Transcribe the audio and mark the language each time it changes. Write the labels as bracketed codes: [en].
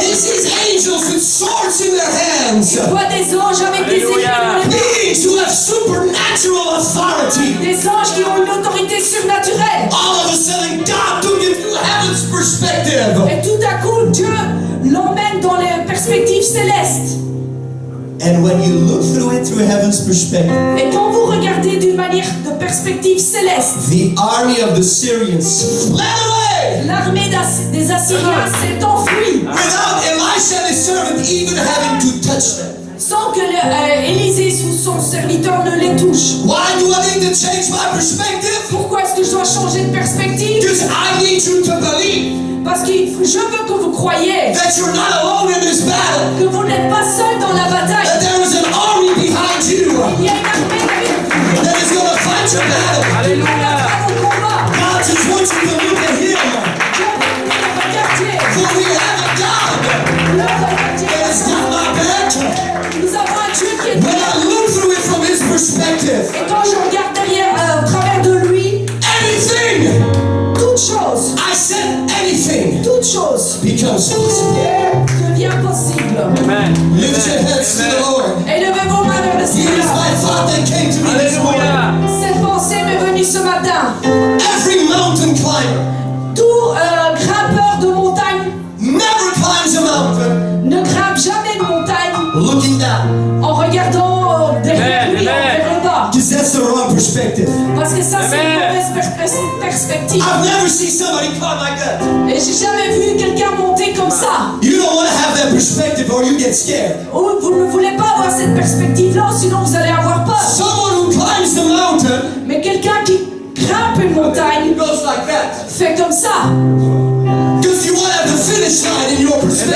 [en] He sees angels with swords in their hands. [fr] Il voit des anges avec des épées dans les mains. [en] Beings who have supernatural authority. [fr] Des anges qui ont une autorité surnaturelle. [en] All of a sudden, God took him to heaven's perspective. [fr] Et tout à coup, Dieu l'emmène dans les perspectives célestes. [en] And when you look through it through heaven's perspective, [fr] Et quand vous regardez d'une manière de perspective céleste, [en] the army of the Syrians fled away [fr] l'armée des Assyriens s'est enfuie [en] without Elisha and his servant even having to touch them. [fr] sans que Élisée ou son serviteur ne les touche. [en] Why do I need to change my perspective? [fr] Pourquoi est-ce que je dois changer de perspective? [en] Because I need you to believe [fr] Parce que je veux que vous croyiez [en] that you're not alone in this battle. [fr] que vous n'êtes pas seul dans la [en] That [fr] bataille. [en] there is an army behind you [fr] Il y a une armée avec vous. [en] that is going to fight your battle. [fr] Alléluia. Au combat. [en] God just wants you to look at Him. [fr] Dieu veut que vous le regardiez. [en] For we have a God [fr] Le regardiez. [en] that is not my back. [fr] Nous avons un Dieu qui est [en] I look through it from His perspective, [fr] Et quand je regarde derrière, au travers de lui, [en] anything, [fr] toute chose toute chose [en] becomes possible. [fr] devient possible. [en] Amen. Lift your heads to the Lord. [fr] Élevez vos mains vers le [en] Here's [fr] Seigneur. [en] my thought that came to me this morning. [fr] Alléluia. Cette pensée m'est venue ce matin. [en] Every mountain climber [fr] Tout grimpeur de montagne [en] never climbs a mountain [fr] ne grimpe jamais une montagne [en] looking down. [fr] en regardant derrière lui, [en] Amen. [fr] vers le bas. [en] Because that's the wrong perspective. [fr] Parce que ça, c'est une [en] Amen. [fr] mauvaise perspective. [en] I've never seen somebody climb like that. [fr] Et j'ai jamais vu quelqu'un monter comme ça. [en] You don't want to have that perspective or you get scared. [fr] Ou vous ne voulez pas avoir cette perspective-là, sinon vous allez avoir peur. [en] Someone who climbs the mountain [fr] Mais quelqu'un qui grimpe une montagne [en] goes like that. [fr] fait comme ça. [en] Because you want to have the finish line in your perspective.